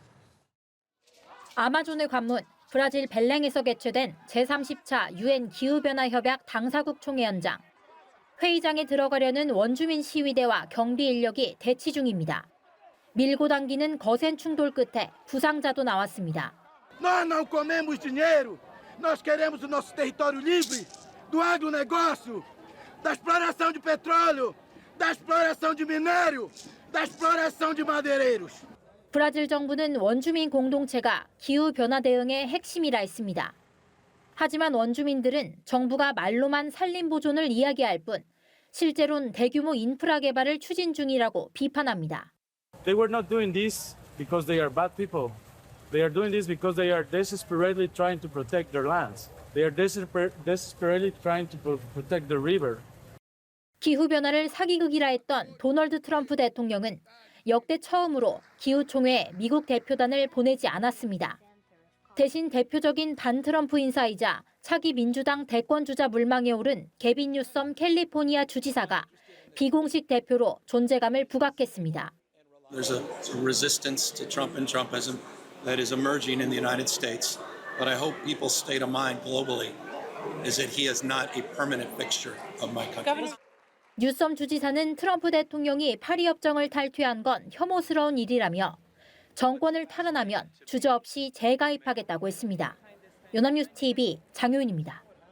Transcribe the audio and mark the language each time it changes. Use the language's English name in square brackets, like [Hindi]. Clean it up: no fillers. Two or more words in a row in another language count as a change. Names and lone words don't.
[Korean] 아마존을 관문, 브라질 벨랭에서 개최된 제30차 UN 기후변화협약 당사국 총회 현장. 회의장에 들어가려는 원주민 시위대와 경비 인력이 대치 중입니다. 밀고 당기는 거센 충돌 끝에 부상자도 나왔습니다. [Portuguese] Nós não comemos dinheiro. Nós queremos o nosso território livre do agronegócio, da exploração de petróleo, da exploração de minério, da exploração de madeireiros. [Korean] 브라질 정부는 원주민 공동체가 기후변화 대응의 핵심이라 했습니다. 하지만 원주민들은 정부가 말로만 산림 보존을 이야기할 뿐 실제로는 대규모 인프라 개발을 추진 중이라고 비판합니다. [English] They were not doing this because they are bad people. They are doing this because they are desperately trying to protect their lands. They are desperately trying to protect the river. [Korean] 기후변화를 사기극이라 했던 도널드 트럼프 대통령은 역대 처음으로 기후총회에 미국 대표단을 보내지 않았습니다. 대신 대표적인 반트럼프 인사이자 차기 민주당 대권주자 물망에 오른 게빈 뉴섬 캘리포니아 주지사가 비공식 대표로 존재감을 부각했습니다. [English] There's a resistance to Trump and Trumpism that is emerging in the United States, but I hope people's state of mind globally is that he is not a permanent fixture of my country. [Korean] 뉴섬 주지사는 트럼프 대통령이 파리 협정을 탈퇴한 건 혐오스러운 일이라며 정권을 탈환하면 주저없이 재가입하겠다고 했습니다. 연합뉴스 TV 장효인입니다.